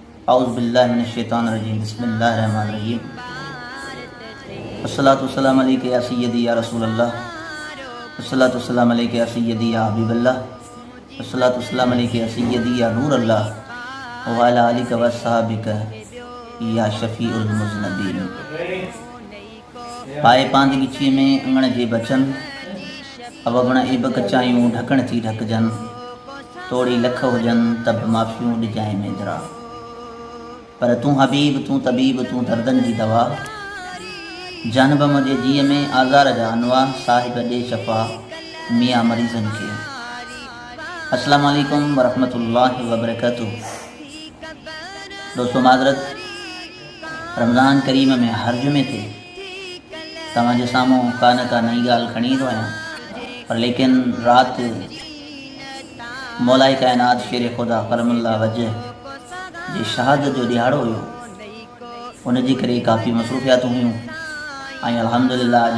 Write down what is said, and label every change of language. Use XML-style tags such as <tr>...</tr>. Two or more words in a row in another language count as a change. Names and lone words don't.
<ar>أعوذ بالله من الشيطان الرجيم بسم الله الرحمن الرحيم الصلاة والسلام عليك يا سيدي يا رسول الله الصلاة والسلام عليك يا سيدي يا حبيب الله الصلاة والسلام عليك يا سيدي يا نور الله وعلى آلك وصحابتك يا شفيع المذنبين.</ar> <sd>पाए पांदगी में अंगण जे बचन अवगण एब कचायूं ढकण थी ढकजन तोड़ी लख हुजन तब माफ़ियूं ॾिजाएं मेदरा। पर तूं हबीब तूं तबीब तूं दर्दन जी दवा जानब मुझे जीअ में आज़ार जा अनवा साहिब ॾे शफ़ा मियाँ मरीज़न खे।</sd> <ar>السلام عليكم ورحمة الله وبركاته.</ar> <sd>दोस्तों माज़रत, रमज़ान करीम में हर्ज में थे तव्हांजे साम्हूं का न का नई ॻाल्हि खणी ईंदो आहियां, पर लेकिन राति मौलाए कायनात शेर खुदा करमुल्लाह वजह जी शहादत जो ॾिहाड़ो हुयो, उनजे करे काफ़ी मसरूफ़ियातूं हुयूं ऐं अल्हम्दुलिल्लाह अॼु</sd>